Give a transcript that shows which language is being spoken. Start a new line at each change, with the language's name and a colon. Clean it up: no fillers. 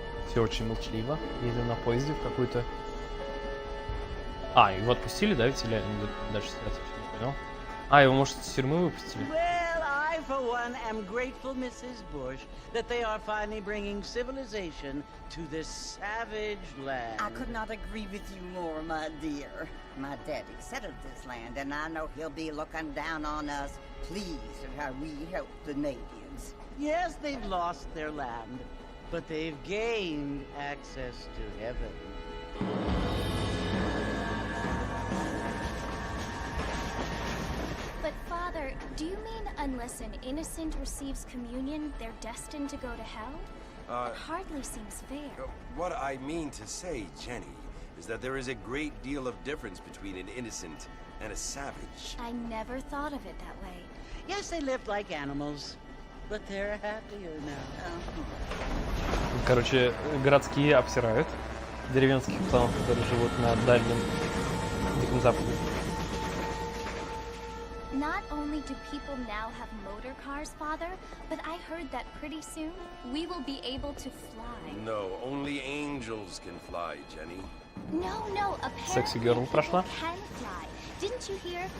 Russian: Все очень молчаливо. Едем на поезде в какую-то... А, его отпустили, да, ведь? Или дальше стреляться, не понял. А, его, может, с тюрьмы выпустили?
English: Well, I, for one, am grateful, Mrs. Bush, that they are finally bringing civilization to this savage land. I could not agree with you more, my dear. My daddy settled this land, and I know he'll be looking down on us, pleased at how we help the natives. Yes, they've lost their land, but they've gained access to heaven. But Father, do you mean unless an innocent receives communion, they're destined to go to hell? That hardly seems fair. What I mean to say, Jenny, is that there is a great deal of difference between an innocent and a savage. I never thought of it that way. Yes, they lived like animals, but they're happier now.
Russian: Короче, городские обсирают деревенских пацанов, которые живут на дальнем Диком Западе.
English: Not only do people now have motor cars, Father, but I heard that pretty soon we will be able to fly. No, only angels can fly, Jenny. No, Sexy apparently girl
Russian: прошла.
English: people can fly. Didn't you hear?